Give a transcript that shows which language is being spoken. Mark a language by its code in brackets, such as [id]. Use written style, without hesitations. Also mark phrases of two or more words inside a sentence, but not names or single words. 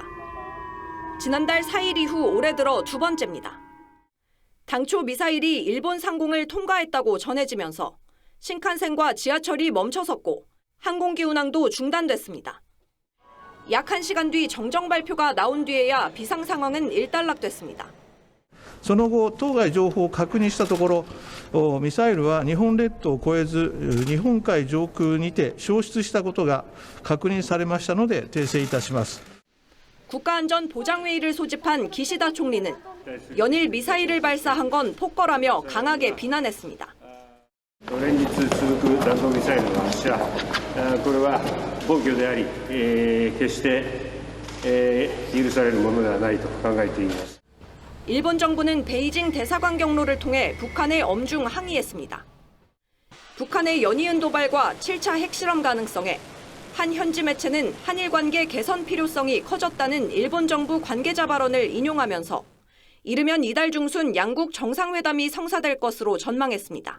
[ko] 지난달 4일 이후 올해 들어 2번째입니다. 당초 미사일이 일본 상공을 통과했다고 전해지면서 신칸센과 지하철이 멈춰섰고 항공기 운항도 중단됐습니다. 약 1시간 뒤 정정 발표가 나온 뒤에야 비상 상황은 일단락됐습니다. [ja] その後、当該情報を確認したところ、ミサイルは日本列島を越えず、日本海上空にて消失したことが確認されましたので、訂正いたします。 [ko] 국가안전보장회의를 소집한 기시다 총리는 연일 미사일을 발사한 건 폭거라며 강하게 비난했습니다. [ja] 連日続く弾道ミサイルの発射、これは暴挙であり、決して許されるものではないと考えています。 [ko] 일본 정부는 베이징 대사관 경로를 통해 북한에 엄중 항의했습니다. 북한의 연이은 도발과 7차 핵실험 가능성에 한 현지 매체는 한일 관계 개선 필요성이 커졌다는 일본 정부 관계자 발언을 인용하면서 이르면 이달 중순 양국 정상회담이 성사될 것으로 전망했습니다.